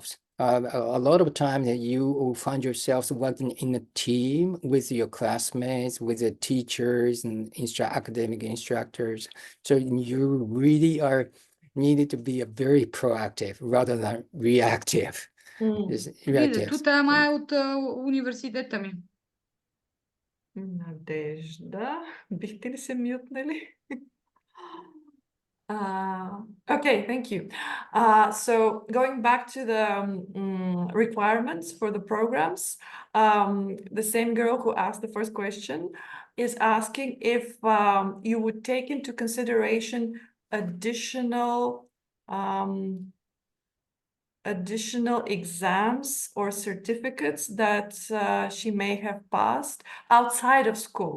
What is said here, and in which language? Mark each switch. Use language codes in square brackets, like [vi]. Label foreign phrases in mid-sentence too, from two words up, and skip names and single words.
[en] A lot of times you will find yourselves working in a team with your classmates, with the teachers and academic instructors. So you really are needed to be very proactive rather than reactive. [bg] Това е от университета ми. Надежда, бихте ли се мютнали? [en] Okay, thank you. So going back to the requirements for the programs, the same girl who asked the first question is asking if you would take into consideration additional exams or certificates that she may have passed outside of school.